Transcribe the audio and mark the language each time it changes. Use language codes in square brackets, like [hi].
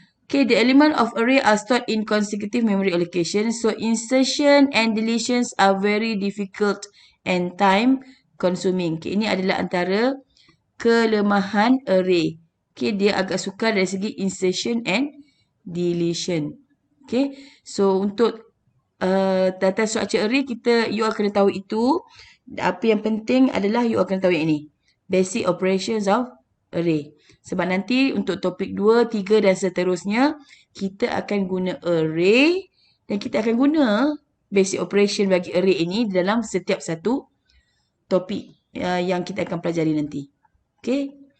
[en] Okay, the element of array are stored in consecutive memory allocation. So, insertion and deletions are very difficult and time consuming. [ms] Okay, ini adalah antara kelemahan array. Okay, dia agak sukar dari segi insertion and deletion. Okay, so untuk data structure array, you all kena tahu itu. Apa yang penting adalah you all kena tahu yang ini. [en] Basic operations of array. [ms] Sebab nanti untuk topik 2, 3 dan seterusnya, kita akan guna array dan kita akan guna basic operation bagi array ini dalam setiap satu topik yang kita akan pelajari nanti. Okay.